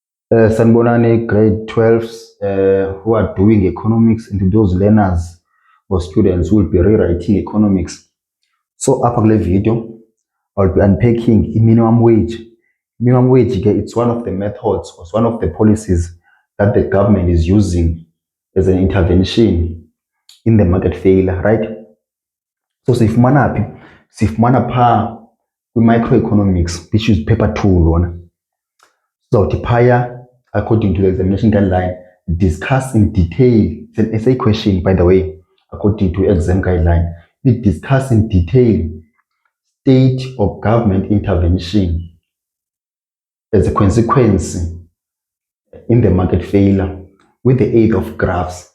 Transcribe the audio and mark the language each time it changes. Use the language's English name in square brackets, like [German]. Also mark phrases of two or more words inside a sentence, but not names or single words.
[English] Sanibonani grade 12s who are doing economics, and those learners or students who will be rewriting economics. So upper kule video, I'll be unpacking minimum wage. Minimum wage, it's one of the methods, or one of the policies that the government is using as an intervention in the market failure, right? [Xhosa] So sifumana phi? Sifumana pha kwi-microeconomics, [English] which is paper 2 lona. [Xhosa] Sizawuthi phaya, [English] according to the examination guideline, discuss in detail. It's an essay question, by the way, according to exam guideline. We discuss in detail state or government intervention as a consequence in the market failure with the aid of graphs.